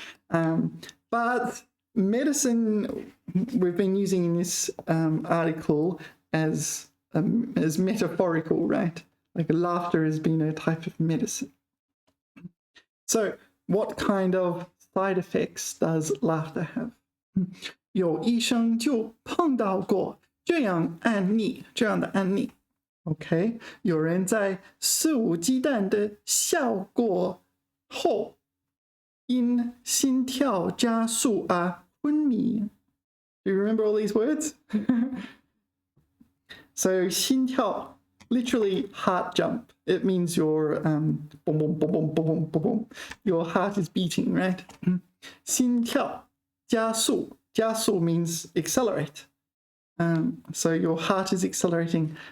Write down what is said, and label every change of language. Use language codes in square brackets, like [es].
[en] But medicine we've been using in this article as metaphorical, right? Like laughter has been a type of medicine. So what kind of side effects does laughter have? [zh] 有医生就碰到过这样的案例。 OK， 有人在肆无忌惮的笑过后，因心跳加速而昏迷。 [en] Do you remember all these words? So 心跳, literally heart jump. It means your boom, boom, boom, boom, boom, boom, boom. Your heart is beating, right? [zh] 心跳加速. [en] 加速 means accelerate. So your heart is accelerating.